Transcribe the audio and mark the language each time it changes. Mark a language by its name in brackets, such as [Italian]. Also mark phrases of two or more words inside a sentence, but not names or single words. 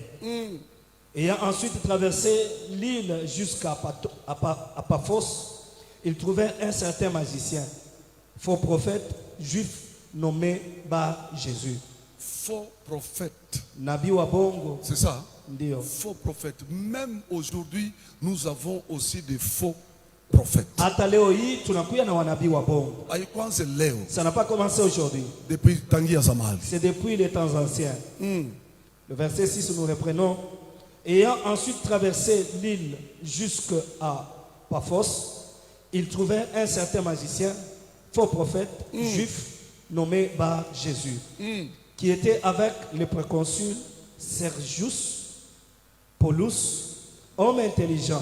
[French] Ayant ensuite traversé l'île jusqu'à Paphos, ils trouvèrent un certain magicien, faux prophète juif nommé Bar Jésus. Faux prophète. [Swahili] Nabi wa bongo. [French] C'est ça? [Swahili] Ndio. [French] Faux prophète. Même aujourd'hui, nous avons aussi des faux prophètes. [Swahili] Hata leo hii tunakuya na wanabii wa bongo. Haikuanze leo. [French] Ça n'a pas commencé aujourd'hui. [Swahili] Depuis tangia zamani. [French] C'est depuis les temps anciens. Le verset 6, nous reprenons. Ayant ensuite traversé l'île jusqu'à Paphos, ils trouvèrent un certain magicien, faux prophète, juif, nommé Bar Jésus, qui était avec le préconsul Sergius Paulus, homme intelligent.